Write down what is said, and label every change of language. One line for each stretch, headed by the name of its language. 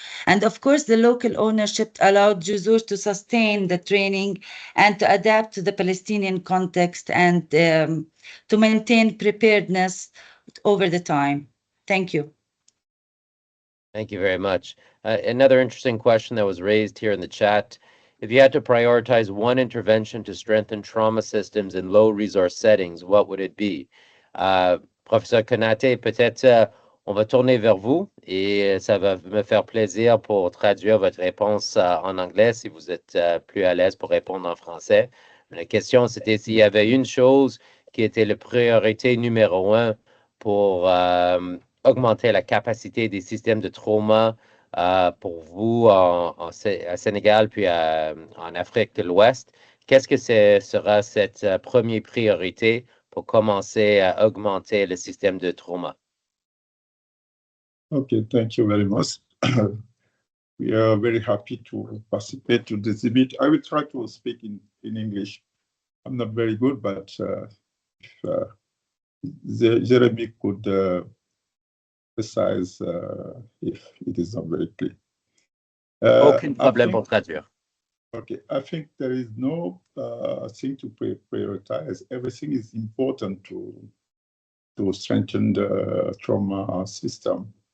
English: And of course, the local ownership allowed Jazur to sustain the training and to adapt to the Palestinian context and to maintain preparedness over the time. Thank you. Thank you very much. Another interesting question that was raised here in the chat. If you had to prioritize one intervention to strengthen trauma systems in low resource settings, what would it be?
French: Professeur Konate, peut-être on va tourner vers vous et ça va me faire plaisir pour traduire votre réponse en anglais si vous êtes plus à l'aise pour répondre en français. La question, c'était s'il y avait une chose qui était la priorité numéro 1 pour augmenter la capacité des systèmes de trauma pour vous à Sénégal puis en Afrique de l'Ouest. Qu'est-ce que sera cette première priorité pour commencer à augmenter le système de trauma?
English: Okay, thank you very much. We are very happy to participate to this debate. I will try to speak in English. I'm not very good, but if Jeremy could precise if it is not very clear.
French: Aucun problème pour traduire.
English: Okay, I think there is no thing to prioritize. Everything is important to strengthen the trauma system.